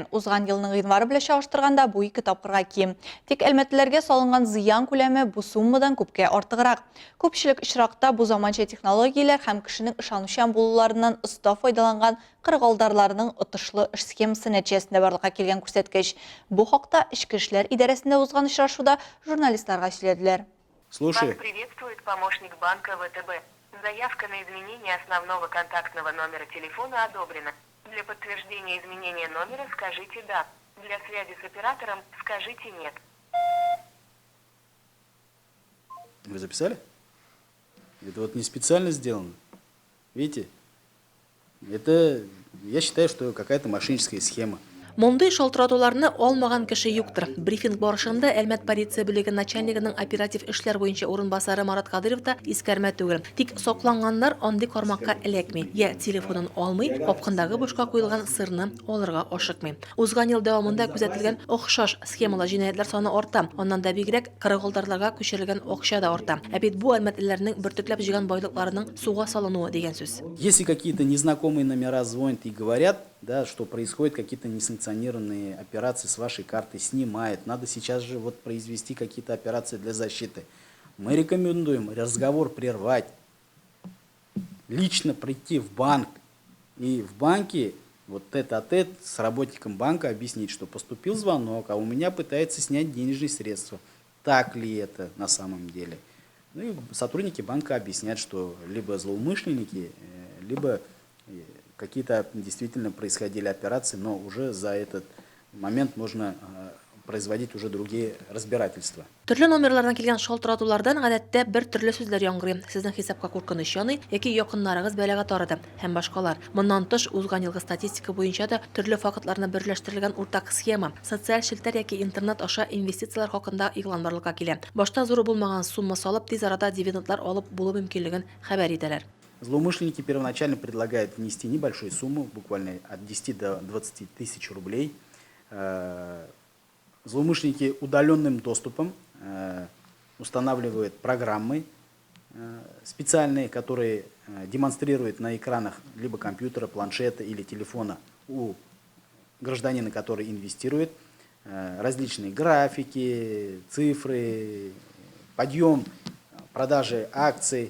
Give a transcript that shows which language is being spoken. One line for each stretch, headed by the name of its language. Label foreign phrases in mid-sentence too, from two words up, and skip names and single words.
Tatar: Узган елның январы белән чагыштырганда бу 2 тапкырга ким. Тик әлмәтләргә салынган зыян күләме бу суммадан күпкә артыграк. Күпчелек очракта бу заманча технологияләр һәм кешенең ышанучан булуларыннан оста файдаланган кыргалдарларның отышлы эш схемасы нәтиҗәсендә барлыкка килгән күрсәткеч. Бу хакта Эчке эшләр идарәсендә узган очрашуда журналистларга сөйләделәр.
Russian: Слушай. Вас приветствует помощник банка ВТБ. Заявка на изменение основного контактного номера телефона одобрена. Для подтверждения изменения номера скажите «да». Для связи с оператором скажите «нет». Вы записали? Это вот не специально сделано. Видите? Это, я считаю, что какая-то мошенническая схема.
Tatar: Мондый шалтыратуларны алмаган кеше юктыр. Брифинг барышында Әлмәт полиция бүлеге начальнигының оператив эшләр буенча урынбасары Марат Кадыров та искәрмә түгел. Тик сокланганнар андый кармакка эләкми. Я телефонын алмый, капкындагы бушка куелган сырны алырга ашыкмый. Узган ел дәвамында күзәтелгән охшаш схемалы җинаятьләр саны арта. Аннан да бигрәк кыргылдарларга күчерелгән акча да арта. Ә бит бу әлмәтләрнең бөртекләп җыган байлыкларының суга салынуы дигән сүз.
Russian: Если какие-то незнакомые номера звонят и говорят, да, что происходят какие-то несанкционированные операции с вашей карты, снимают, надо сейчас же вот произвести какие-то операции для защиты. Мы рекомендуем разговор прервать, лично прийти в банк и в банке вот тет-а-тет с работником банка объяснить, что поступил звонок, а у меня пытается снять денежные средства. Так ли это на самом деле? Ну и сотрудники банка объяснят, что либо злоумышленники, либо какие-то действительно происходили операции, но уже за этот момент можно производить уже другие разбирательства.
Tatar: Төрле номерлардан килгән шалтыратулардан гадәттә бер төрле сүзләр яңгырый. Сезнең хисапка куркыныч яный яки якыннарыгыз бәлага тарыды һәм башкалар. Моннан тыш узган елгы статистика буенча да төрле фактларны берләштерелгән уртак схема, социаль челтәр яки интернет аша инвестициялар хакында игълан барлыкка килә. Башта зур булмаган сумма салып, тиз арада дивидендлар алып булу мөмкинлеген хәбәр итәләр.
Russian: Злоумышленники первоначально предлагают внести небольшую сумму, буквально от 10 до 20 тысяч рублей. Злоумышленники удаленным доступом устанавливают программы специальные, которые демонстрируют на экранах либо компьютера, планшета или телефона у гражданина, который инвестирует, различные графики, цифры, подъем продажи акций.